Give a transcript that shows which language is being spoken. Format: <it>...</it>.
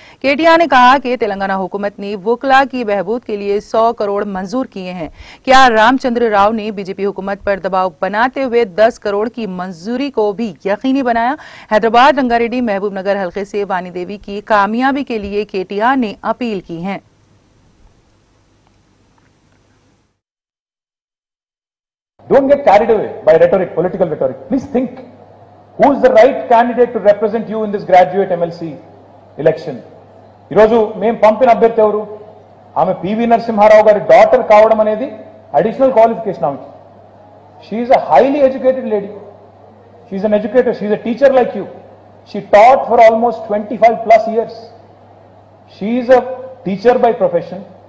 <hi>Katia ने कहा कि तेलंगाना हुकूमत ने वकला की बहबूद के लिए 100 करोड़ मंजूर किए हैं। क्या रामचंद्र राव ने BJP हुकूमत पर दबाव बनाते हुए 10 करोड़ की मंजूरी को भी यकीनी बनाया? हैदराबाद रंगारेड्डी महबूब नगर हल्के से वानी देवी की कामयाबी के लिए केटिया ने अपील की है।</hi> <en>Don't get carried away by rhetoric, political rhetoric. Please think, who is the right candidate to represent you in this graduate MLC election?</en> <te>ఈరోజు మేము పంపిన అభ్యర్థి ఎవరు? ఆమె PV నరసింహారావు గారి డాటర్ కావడం అనేది అడిషనల్ క్వాలిఫికేషన్ ఆమెకి.</te> <en>She is a highly educated lady. She is an educator. She is a teacher like you. She taught for almost 25 plus years. She is a teacher by profession.</en>